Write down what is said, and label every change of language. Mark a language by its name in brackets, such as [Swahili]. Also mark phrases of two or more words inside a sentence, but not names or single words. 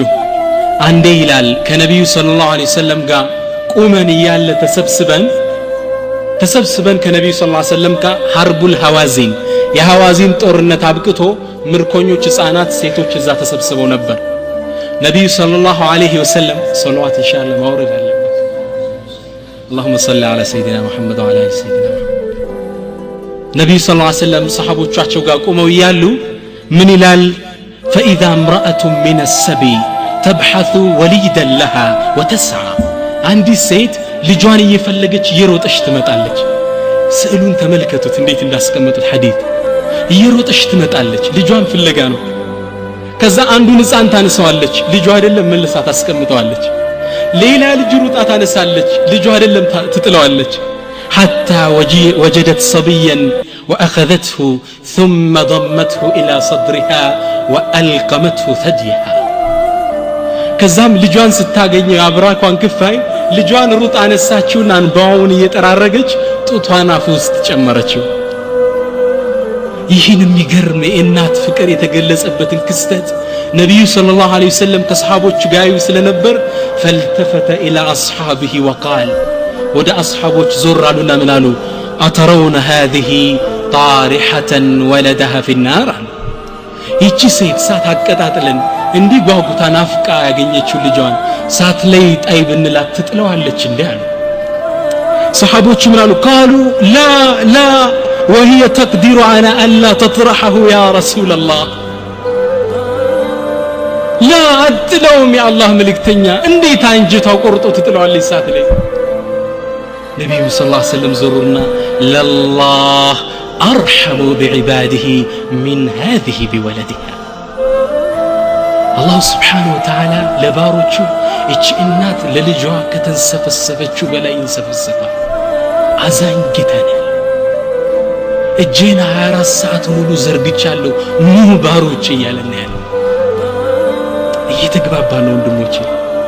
[Amharic] አንዴ ይላል ከነቢዩ [Arabic] صلى الله عليه وسلم [Amharic] ጋር ቁመን እያለ ተሰብስበን ከነቢዩ [Arabic] صلى الله عليه وسلم [Amharic] ጋር [Arabic] حرب هوازن [Amharic] የሐዋዚን ጦርነት አብቅቶ ምርኮኞች ሕፃናት ሴቶች እዛ ተሰብስበው ነበር። ነቢዩ [Arabic] صلى الله عليه وسلم صلوات إن شاء الله [Amharic] ማውረድ አለበት። [Arabic] اللهم صل على سيدنا محمد وعلى ال سيدنا محمد [Amharic] ነቢዩ [Arabic] صلى الله عليه وسلم [Amharic] ሰሃቦቻቸው ጋር ቆመው እያሉ ምን ይላል? [Arabic] فإذا امرأة من السبي تبحث وليدا لها وتسعى [Amharic] አንዲት ሴት ልጇን እየፈለገች እየሮጠች ትመጣለች። ስዕሉን ተመልከቱት እንዴት እንዳስቀመጡት ሐዲስ። እየሮጠች ትመጣለች ልጇን ፍለጋ ነው። ከዛ አንዱን ሕፃን ታነሳዋለች፣ ልጇ አይደለም መልሳ ታስቀምጠዋለች። ሌላ ልጅ ሩጣ ታነሳለች፣ ልጇ አይደለም ትጥለዋለች። [Arabic] حتى وجدت صبيا وأخذته ثم ضمته إلى صدرها وألقمته ثديها [Amharic] ከዛም ልጇን ስታገኝ አብራኳን ክፋይ ልጇን ሩጣ አነሳችውና እንባውን እየጠራረገች ጡቷን አፍ ውስጥ ጨመረችው። ይህን የሚገርም የእናት ፍቅር የተገለጸበትን ክስተት ነቢዩ [Arabic] صلى الله عليه وسلم [Amharic] ከሰሃቦች ጋር ስለነበር [Arabic] فالتفت إلى أصحابه وقال [Amharic] ወደ አስሐቦች ዞር አሉና ምን አሉ? [Arabic] أترون هذه طارحة ولدها في النار [Amharic] ይቺ ሴት ሳት አቀጣጥለን እንዲህ ጓጉታ ናፍቃ ያገኘችው ልጇን ሳት ላይ ጣይ ብንላት ትጥለዋለች እንዴ አሉ። ሰሃቦች ምን አሉ? [Arabic] قالوا لا لا وهي تقدر على ألا تطرحه يا رسول الله لا أتلوم يا الله ملكتنيا [Amharic] እንዴት አንጀታው ቆርጦ ትጥለዋለች ሳት ላይ? ነብዩ [Arabic] صلى الله عليه وسلم [Amharic] ዞሩና [Arabic] لله أرحم بعباده من هذه بولدها الله سبحانه وتعالى [Amharic] ለባሮቹ እቺ እናት ለልጇ ከተንሰፈሰፈችው በላይ እንሰፈሰፋል። አዛኝ ጌታ ነው። እጄን 24 ሰዓት ሙሉ ዘርግቻለሁ ኑ ባሮች እያለን ያለው እየተግባባ ነው ወንድሞቼ።